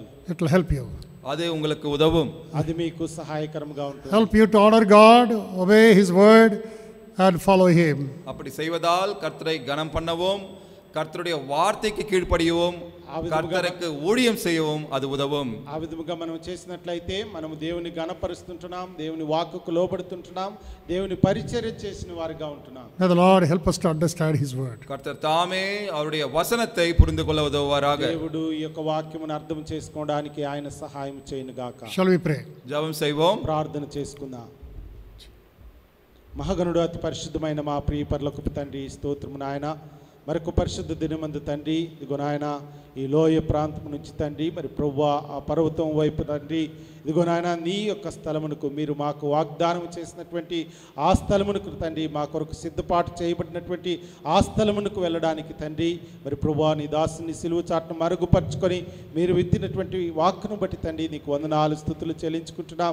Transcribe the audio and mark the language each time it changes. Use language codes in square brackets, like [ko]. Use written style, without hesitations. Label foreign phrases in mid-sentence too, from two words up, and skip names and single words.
[en] It will help you. [ta] அது உங்களுக்கு உதவும். [te] అది మీకు సహాయకరంగా ఉంటుంది. [en] Help you to honor God, obey his word and follow him. [ta] அப்படி செய்வதால் கர்த்தரை கனம் பண்ணவும், கர்த்தருடைய வார்த்தைக்கு கீழ்ப்படியவும், கர்த்தருக்கு ஊழியம் செய்யவும் அது உதவும். [te] ఆ విధముగా మనం చేసినట్లయితే మనం దేవుని గణపరుస్తుంటున్నాం, దేవుని వాక్కుకు లోబడుతుంటున్నాం, దేవుని పరిచర్య చేసిన వారిగా ఉంటున్నాం. [en] May the Lord help us to understand his word. [ta] கர்த்தர் தாமே அவருடைய வசனத்தை புரிந்து கொள்ள உதவுவாராக. [te] దేవుడు ఈ యొక్క వాక్యమును అర్థం చేసుకోవడానికి ఆయన సహాయం చేయను గాక. [en] Shall we pray? [ta] ஜெபம் செய்வோம். [te] ప్రార్థన చేసుకుందాం. మహాగణుడు అతి పరిశుద్ధమైన మా ప్రియ పరలోకపు తండ్రి, స్తోత్రము నాయన. మరొక పరిశుద్ధ దినమందు తండ్రి, ఇదిగో నాయన ఈ లోయ ప్రాంతం నుంచి తండ్రి, మరి ప్రభువా ఆ పర్వతం వైపు తండ్రి, ఇదిగో నాయన నీ యొక్క స్థలమునకు మీరు మాకు వాగ్దానం చేసినటువంటి ఆ స్థలమునకు తండ్రి, మా కొరకు సిద్ధపాటు చేయబడినటువంటి ఆ స్థలమునకు వెళ్ళడానికి తండ్రి, మరి ప్రభువా నీ దాసుని సిలువ చాటును మరుగుపరుచుకొని మీరు విత్తినటువంటి వాక్కును బట్టి తండ్రి నీకు వందనాలు స్తుతులు చెల్లించుకుంటున్నాం.